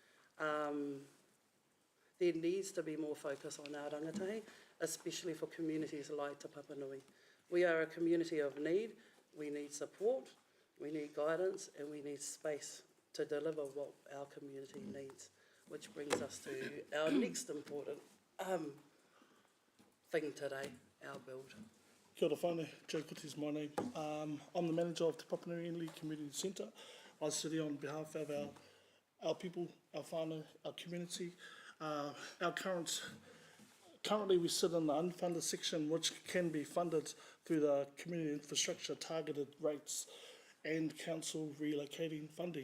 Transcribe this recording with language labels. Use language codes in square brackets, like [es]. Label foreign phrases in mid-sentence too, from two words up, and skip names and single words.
[en] There needs to be more focus on our rangatahi, especially for communities like Te Papanui. We are a community of need. We need support, we need guidance, and we need space to deliver what our community needs, which brings us to our next important thing today, our build. [mi] Kia ora whānau, [en] Joe Kuti is my name. I'm the manager of Te Papanui Indaloo Community Centre. I sit here on behalf of our people, our whānau, our community. Currently we sit in the unfunded section, which can be funded through the community infrastructure targeted rates and council relocating funding.